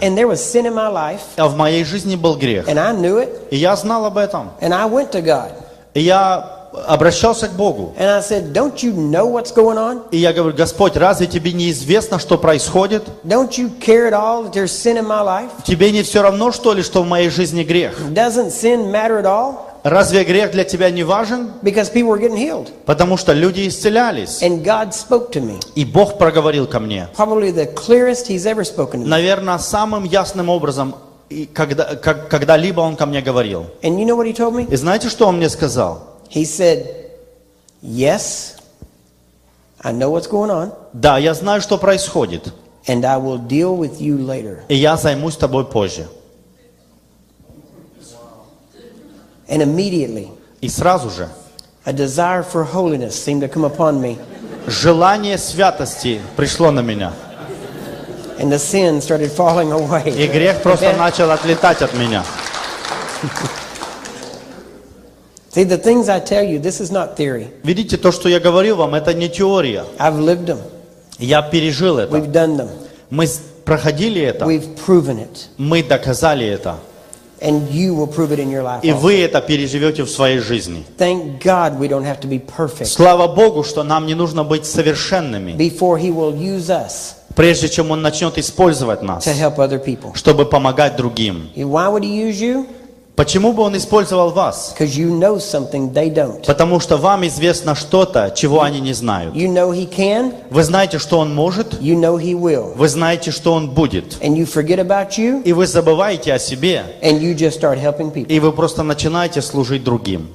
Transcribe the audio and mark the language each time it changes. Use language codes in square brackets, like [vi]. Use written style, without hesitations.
[en] And there was sin in my life. [ru] А в моей жизни был грех. [en] And I knew it. [ru] И я знал об этом. [en] And I went to God. [ru] И я обращался к Богу. [en] And I said, don't you know what's going on? [ru] И я говорю, Господь, разве тебе не известно, что происходит? [en] Don't you care at all that there's sin in my life? [ru] Тебе не все равно, что ли, что в моей жизни грех? [en] Doesn't sin matter at all? [ru] Разве грех для тебя не важен? [en] Because people were getting healed. [ru] Потому что люди исцелялись. [en] And God spoke to me. [ru] И Бог проговорил ко мне. [en] Probably the clearest he's ever spoken to me. [ru] Наверное, самым ясным образом, когда-либо Он ко мне говорил. [en] And you know what he told me? [ru] И знаете, что Он мне сказал? [en] He said, yes, I know what's going on. [ru] Да, я знаю, что происходит. [en] And I will deal with you later. [ru] И я займусь тобой позже. [en] And immediately, [ru] И сразу же [en] a desire for holiness seemed to come upon me. [ru] желание святости пришло на меня. [en] And the sin started falling away. [ru] И грех просто [en] Amen? [ru] начал отлетать от меня. [en] See, the things I tell you, this is not theory. [ru] Видите, то, что я говорю вам, это не теория. [en] I've lived them. [ru] Я пережил это. [en] We've done them. [ru] Мы проходили это. [en] We've proven it. [ru] Мы доказали это. [en] And you will prove it in your life [ru] И [en] also. [ru] вы это переживете в своей жизни. [en] Thank God we don't have to be perfect [ru] Слава Богу, что нам не нужно быть совершенными, [en] before he will use us [ru] прежде чем Он начнет использовать нас, [en] to help other people. [ru] чтобы помогать другим. [en] Why would he use you? [ru] Почему бы Он использовал вас? [en] Because you know something they don't. [ru] Потому что вам известно что-то, чего они не знают. [en] You know he can. [ru] Вы знаете, что Он может, [en] You know he will. [ru] вы знаете, что Он будет. [en] And you forget about you, [ru] И вы забываете о себе, [en] and you just start helping people. [ru] и вы просто начинаете служить другим.